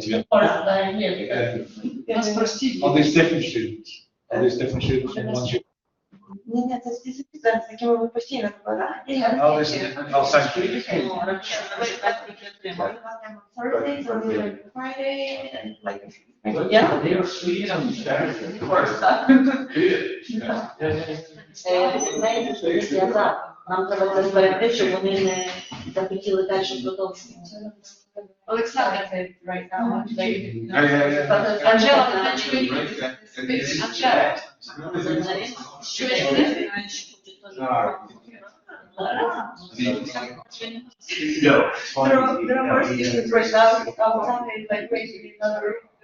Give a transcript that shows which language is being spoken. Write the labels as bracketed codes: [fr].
[en] Are these different students? Are these different students from one student? [uk] Ні, це всі студенти, з якими ми постійно [en] Oh, this is, oh, thank you. Thursdays or Friday, and like, [uk] Нам треба це зберегти, щоб вони не захотіли далі продовжувати. [en] Олександр, right now. Анжела, there are more students right now outside, like waiting in another room.